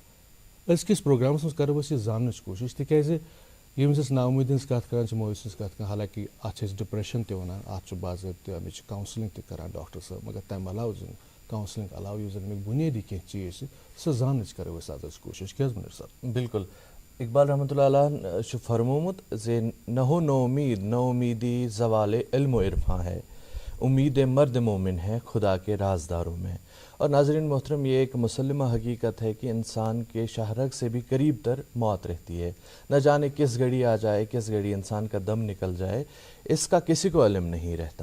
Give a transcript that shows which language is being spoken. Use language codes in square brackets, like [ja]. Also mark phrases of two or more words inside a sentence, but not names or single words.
[ks] أزکِس پروگرامَس منٛز کَرو أسۍ یہِ زاننٕچ کوٗشِش, تِکیازِ ییٚمہِ وِزِ أسۍ نا اُمیدی ہٕنٛز کَتھ کَران چھِ, مایوٗسی ہٕنٛز کَتھ کَران, حالانکہِ اَتھ چھِ أسۍ ڈِپریشَن تہِ وَنان, اَتھ چھُ باضٲبطہٕ اَمِچ کاوسِلِنٛگ تہِ کَران ڈاکٹر صٲب, مگر تَمہِ علاوٕ زَن کاوسِلِنٛگ علاوٕ یُس زَن اَمِکۍ بُنیٲدی کینٛہہ چیٖز چھِ سۄ زاننٕچ کَرو أسۍ آز کوٗشِش. کیٛاہ حظ مُنیٖر صٲب؟ [ur] بالکل, اقبال [ar] رحمتہ اللہ علیہ [ks] چھُ فرمومُت زِ [ur] نہ ہو نو امید, نو امیدی زوال علم و عرفاں ہے, امید مرد مومن ہے خدا کے رازداروں میں. اور ناظرین محترم, یہ ایک مسلمہ حقیقت ہے کہ انسان کے شاہرگ سے بھی قریب تر موت رہتی ہے. نہ جانے کس گھڑی آ جائے, کس گھڑی انسان کا دم نکل جائے, اس کا کسی کو علم نہیں رہتا.